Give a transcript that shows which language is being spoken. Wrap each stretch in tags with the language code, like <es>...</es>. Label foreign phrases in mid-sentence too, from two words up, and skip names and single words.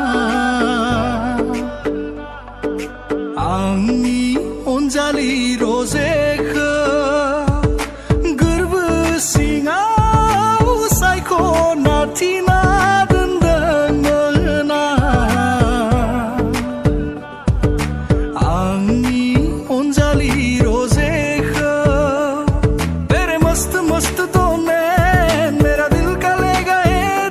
<brx>आंनि अनजालि रजेखौ गोरबो सिङाव सायख'ना थिना दोनदोंमोन आंनि अनजालि रजेखौ</brx> <hi>तेरे मस्त मस्त तो मेरा दिल का ले गए</hi>